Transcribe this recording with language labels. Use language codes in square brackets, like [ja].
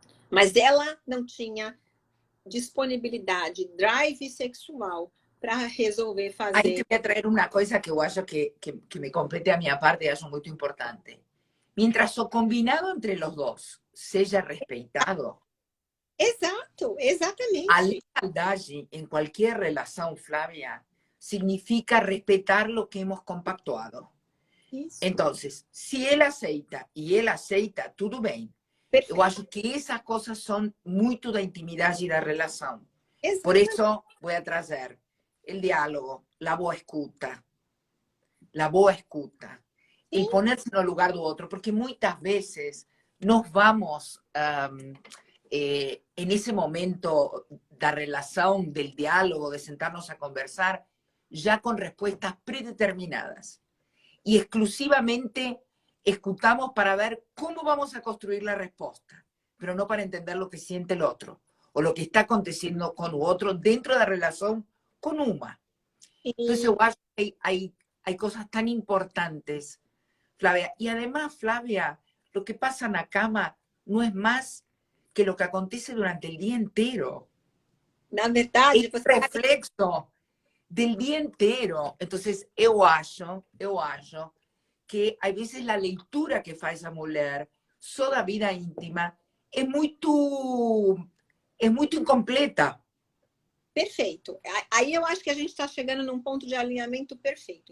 [pt] Mas ela não tinha disponibilidade, drive sexual para resolver fazer. Aí [es] te voy a traer [pt] uma coisa que eu acho que me compete a minha parte e acho muito importante. Mientras o combinado entre los dos seja respeitado, Exato, exatamente. a lealdade em qualquer relação, Flávia, [es] significa respetar lo que hemos compactuado. [pt] Isso. [es] Entonces, si él aceita y él aceita, [pt] tudo bem. Perfeito. Eu acho que essas coisas são muito da intimidade e da relação. Exatamente. Por isso, vou trazer o diálogo, a boa escuta. La boa escuta. El ponerse no lugar do outro, porque muitas vezes nos vamos en ese momento da relação, del diálogo, de sentarnos a conversar, [es] ya con respuestas predeterminadas. Y exclusivamente escuchamos para ver cómo vamos a construir la respuesta, pero no para entender lo que siente el otro o lo que está aconteciendo con el otro dentro de la relación con una. Entonces, yo acho que hay cosas tan importantes, Flavia. Y además, Flavia, lo que pasa en la cama no es más que lo que acontece durante el día entero. [pt] Na verdade, [es] es reflexo del día entero. [pt] Entonces, eu acho que a veces la leitura que faz a mulher só da vida íntima é muito incompleta. Perfeito. Aí eu acho que a gente está chegando num ponto de alinhamento perfeito.